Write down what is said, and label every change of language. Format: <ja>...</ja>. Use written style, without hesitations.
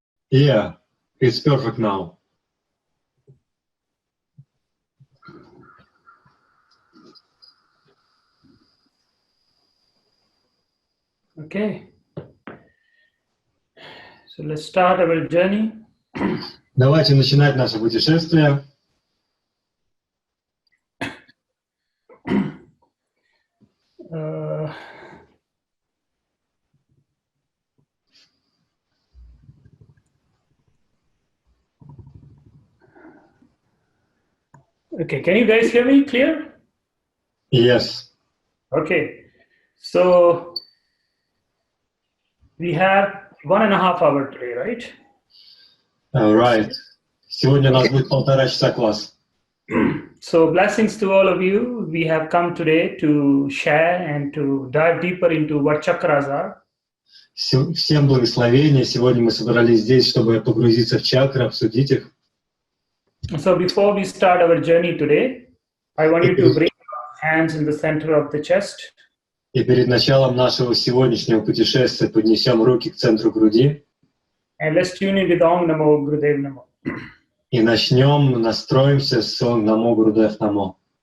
<en>Yeah, it's perfect now. Okay. So let's start our journey.</en> <ru>Давайте начинать наше путешествие.</ru> <en>Okay, can you guys hear me clear? Yes. Okay, so we have 1.5 hours today, right? Right.</en> <ru>Сегодня у нас будет 1,5 часа класс.</ru> <en>So blessings to all of you. We have come today to share and to dive deeper into what chakras are.</en> <ru>Всем благословения. Сегодня мы собрались здесь, чтобы погрузиться в чакры, обсудить их.</ru> <en>So before we start our journey today, I want you to bring your hands in the center of the chest.</en> <ru>И перед началом нашего сегодняшнего путешествия поднесем руки к центру груди.</ru> <en>And let's tune in with Om Namo Gurudev Namo.</en> <ru>И начнем, настроимся с Намо Гурудев Намо.</ru>